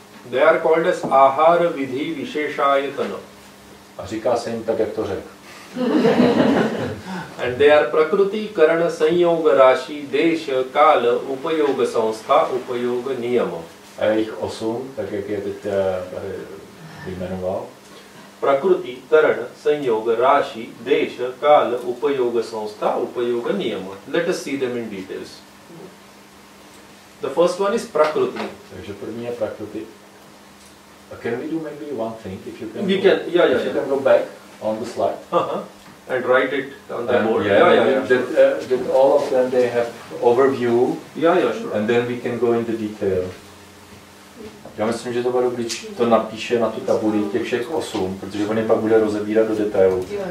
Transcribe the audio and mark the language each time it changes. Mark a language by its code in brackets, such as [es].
[en] They are called as ahara vidhi visheshayatana. [cs] A říká se jim tak, jak to řekl. [en] And they are prakriti karana sanyoga rashi desha kala upayoga samstha upayoga niyama. [cs] A jejich 8, tak jak je teď tady vyjmenoval. [sa] Prakriti karana sanyoga rashi desha kala upayoga samstha upayoga niyama. [en] Let us see them in details. The first one is prakriti. [cs] Takže první je prakriti. [en] Can we do maybe one thing, if you can? We can, yeah. You can go back on the slide. And write it on the board. Yeah. Sure. That all of them they have overview. Yeah, sure. And then we can go into detail. [cs] Já myslím, že to bude dobrý, když to napíše na tu tabuli těch všech 8, protože on je pak bude rozebírat do detailu.